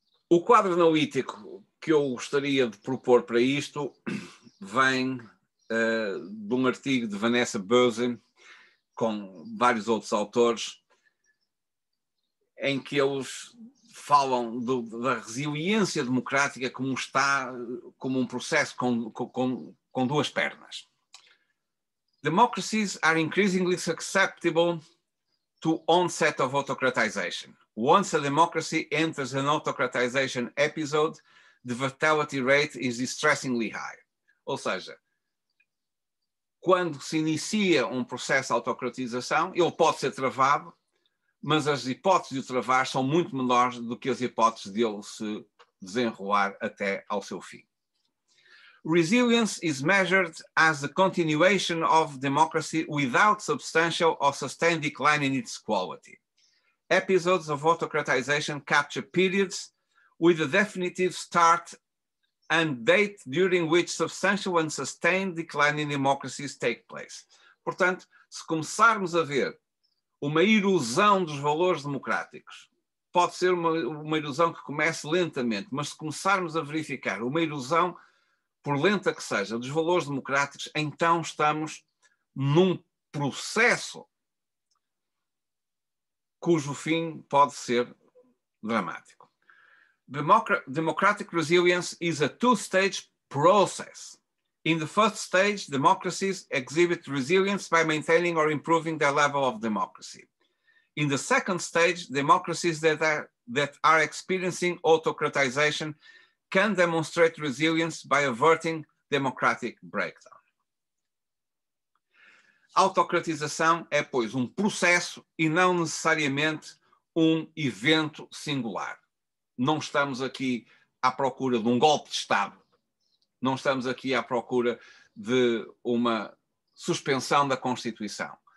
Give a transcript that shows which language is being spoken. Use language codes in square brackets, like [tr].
[pt] O quadro analítico que eu gostaria de propor para isto vem de um artigo de Vanessa Böse, com vários outros autores, em que eles falam da resiliência democrática como um processo com 2 pernas. [en] Democracies are increasingly susceptible to onset of autocratization. Once a democracy enters an autocratization episode, the fatality rate is distressingly high. [pt] Ou seja, quando se inicia um processo de autocratização, ele pode ser travado, mas as hipóteses de o travar são muito menores do que as hipóteses de ele se desenrolar até ao seu fim. [en] Resilience is measured as the continuation of democracy without substantial or sustained decline in its quality. Episodes of autocratization capture periods with a definitive start and date during which substantial and sustained decline in democracies take place. [pt] Portanto, se começarmos a ver uma erosão dos valores democráticos, pode ser uma erosão que comece lentamente, mas se começarmos a verificar uma erosão, por lenta que seja, dos valores democráticos, então estamos num processo cujo fim pode ser dramático. [en] Democratic resilience is a 2-stage process. In the first stage, democracies exhibit resilience by maintaining or improving their level of democracy. In the second stage, democracies that are experiencing autocratization can demonstrate resilience by averting democratic breakdown. [pt] Autocratização é, pois, um processo e não necessariamente um evento singular. Não estamos aqui à procura de um golpe de Estado. Não estamos aqui à procura de uma suspensão da Constituição.